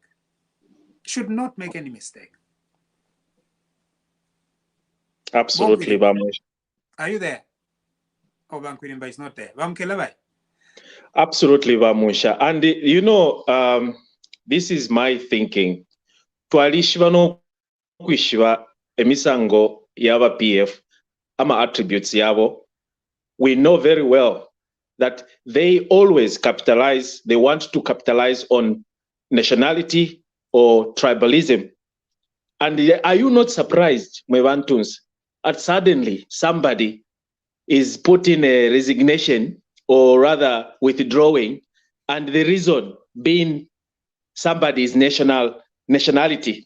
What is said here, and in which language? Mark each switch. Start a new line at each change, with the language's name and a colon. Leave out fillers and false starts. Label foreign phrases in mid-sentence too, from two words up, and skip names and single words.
English: Should not make any mistake. Absolutely, Bamunsha. Are you there? Oh, Bankwinimba is not there. Absolutely, Bamunsha. And you know, this is my thinking.
Bemba: Twalishwa kwishwa emisango yaba PF ama attributes yabo.
English: We know very well that they always capitalize. They want to capitalize on nationality or tribalism. And are you not surprised, Mwevantuns, that suddenly somebody is putting a resignation or rather withdrawing, and the reason being somebody's nationality?